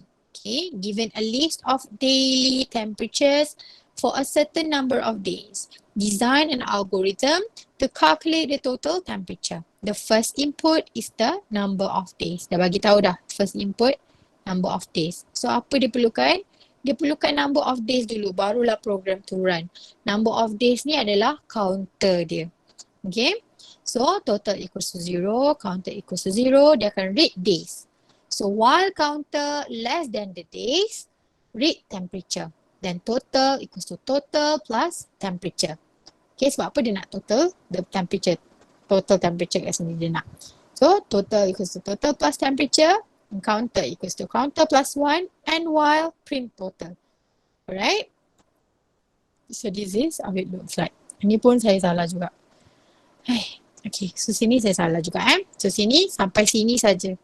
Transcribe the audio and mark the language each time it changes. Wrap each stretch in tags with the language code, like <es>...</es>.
<en>Okay, given a list of daily temperatures for a certain number of days. Design an algorithm to calculate the total temperature. The first input is the number of days.</en> <ms>Dah bagi tahu dah.</ms> <en>First input, number of days.</en> <ms>So apa dia perlukan? Dia perlukan</ms> <en>number of days</en> <ms>dulu, barulah</ms> <en>program to run.</en> <ms>Number of days ni adalah counter dia.</ms> <en>Okay. So total equals to 0, counter equals to 0,</en> <ms>dia akan</ms> <en>read days. So while counter less than the days, read temperature. Then total equals to total plus temperature. Okay,</en> <ms>sebab apa dia nak total?</ms> <en>The temperature. Total temperature</en> <ms>kat sini dia nak.</ms> <en>So total equals to total plus temperature. And counter equals to counter plus 1 and while print total. Alright. So this is how it looks like.</en> <ms>Ini pun saya salah juga. Okay, so sini saya salah juga</ms> <en>So</en> <ms>sini sampai sini saja.</ms>